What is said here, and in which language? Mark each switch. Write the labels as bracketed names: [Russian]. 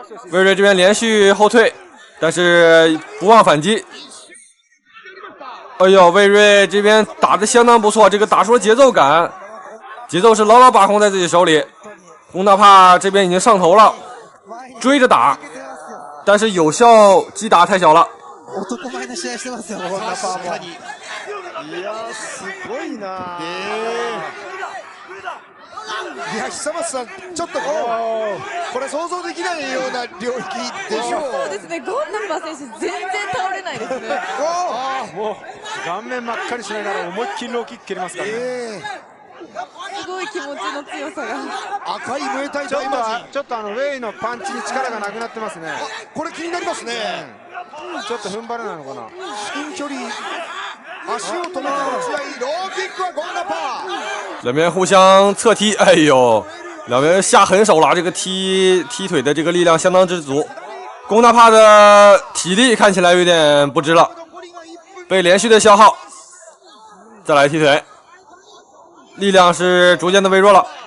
[Chinese] 魏瑞这边连续后退，但是不忘反击。哎呦，魏瑞这边打得相当不错，这个打出了节奏感，节奏是牢牢把控在自己手里。龚大帕这边已经上头了，追着打，但是有效击打太小了。 [Japanese] 男前の試合してますよ。ゴンナパーも。いやすごいな。いや久松さんちょっとこれ想像できないような領域でしょう。そうですね、ゴンナパ選手全然倒れないですね。もう顔面真っ赤にしながら思いっきりローキック蹴りますからね。すごい気持ちの強さが。赤いムエタイ大魔神。ちょっとウェイのパンチに力がなくなってますね。これ気になりますね。ちょっと踏ん張れないのかな。近距離足を止めての打ち合い、ローキックはゴンナパー。 [Chinese] 两边互相侧踢，哎呦，两边下狠手了，这个踢腿的这个力量相当之足。龚大帕的体力看起来有点不支了，被连续的消耗。再来踢腿，力量是逐渐的微弱了。